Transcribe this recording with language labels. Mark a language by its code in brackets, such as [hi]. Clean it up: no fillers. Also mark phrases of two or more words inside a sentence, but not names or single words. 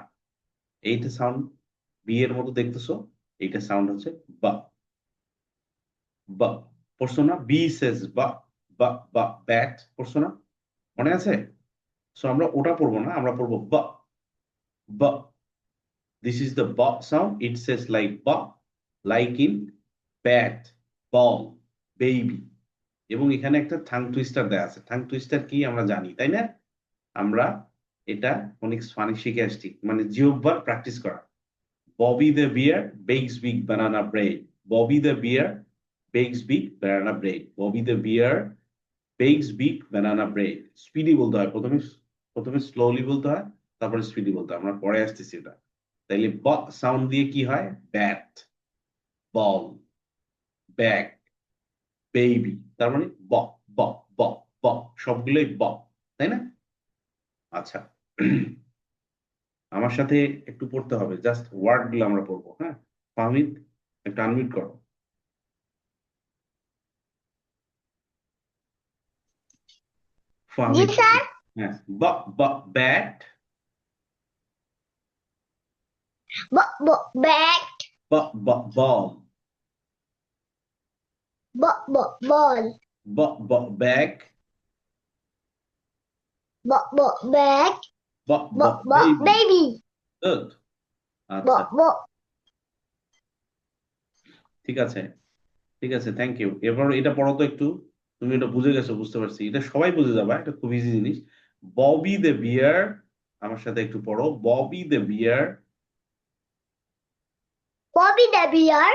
[bn] এইটা [en] sound B [bn] এর মতো দেখতেছো, এইটা সাউন্ড হচ্ছে বা। বা পড়ছো না? [en] B says ba, [bn] বা বা ব্যাট পড়ছো না? মনে আছে? সো আমরা ওটা পড়বো না, আমরা পড়বো বা। বা, [en] this is the ba sound. It says like ba, like in bat, ball, baby. [bn] এবং এখানে একটা [en] tongue twister [bn] দেয়া আছে। [en] tongue twister [bn] কি আমরা জানি, তাই না? আমরা এটা ফোনিক্স ফানে শিখে আসছি, মানে জিহ্বার প্র্যাকটিস করা। [en] Bobby the bear bakes big banana bread. Bobby the bear bakes big banana bread. Bobby the bear bakes big banana bread. [bn] স্পিডি বলতে হয়, প্রথমে প্রথমে স্লোলি বলতে হয়, তারপরে স্পিডি বলতে হয়। আমরা পরে আসতেছি এটা। তাইলে ব সাউন্ড দিয়ে কি হয়? [en] Bat, ball, bag, baby. [bn] তার মানে ব, ব, ব, ব, সবগুলোই ব, তাই না? আচ্ছা, আমার সাথে একটু পড়তে হবে, [en] just word [bn] গুলো আমরা পড়বো, হ্যাঁ? ফাহমিদ, একটু আনমিউট করো। জি ফাহমিদ, স্যার। [en] হ্যাঁ। ba, ba, bat, ba ba bat. ba, ba, ball, ba ba ball. ba, ba, bag, ba ba bat. ব, ব ব, ব baby. baby. গুড। ব [bn] আচ্ছা, [en] ব [bn] ঠিক আছে, ঠিক আছে, [en] thank you. [bn] এবার এটা পড়ো তো একটু। তুমি এটা বুঝে গেছো, বুঝতে পারছি, এটা সবাই বুঝে যাবে, এটা খুব ইজি জিনিস। [en] Bobby the bear, [bn] আমার সাথে একটু পড়ো। [en] Bobby the bear Bobby the bear